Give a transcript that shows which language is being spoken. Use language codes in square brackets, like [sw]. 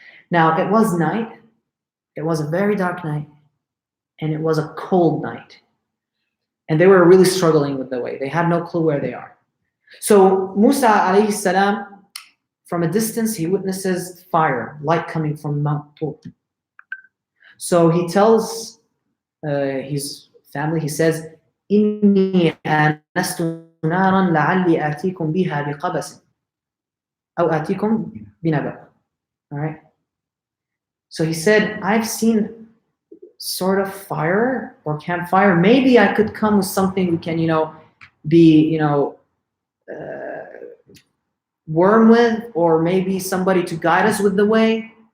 [en] Now, it was night. It was a very dark night. And it was a cold night. And they were really struggling with the way. They had no clue where they are. So Musa alayhi salam, from a distance, he witnesses fire, light coming from Mount Tur. So he tells his family, he says, [ar] إِنِّي آنَسْتُ نَارًا لَعَلِّي آتِيكُمْ بِهَا بِقَبَسٍ أَوْ آتِيكُمْ بِنَبَأٍ. [en] All right. So he said, I've seen sort of fire or campfire. Maybe I could come with something we can, be, worm with, or maybe somebody to guide us with the way.